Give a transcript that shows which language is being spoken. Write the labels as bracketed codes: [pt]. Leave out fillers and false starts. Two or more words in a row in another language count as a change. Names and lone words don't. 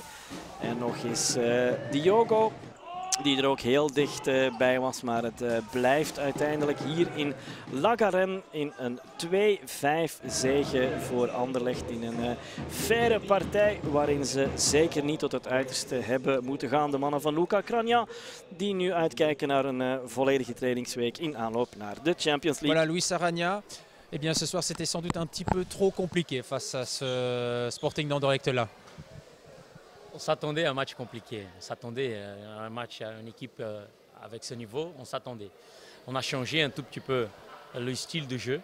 [nl] En nog eens Diogo, die er ook heel dicht bij was, maar het blijft uiteindelijk hier in La Garenne in een 2-5 zege voor Anderlecht in een faire partij waarin ze zeker niet tot het uiterste hebben moeten gaan. De mannen van Luca Crania die nu uitkijken naar een volledige trainingsweek in aanloop naar de Champions League. [fr] Voilà, Luis Aranja. Eh bien, ce soir, c'était sans doute un petit peu trop compliqué face à ce Sporting d'Anderlecht-là. On s'attendait à un match compliqué. On s'attendait à un match à une équipe avec ce niveau. On s'attendait. On a changé un tout petit peu le style de jeu.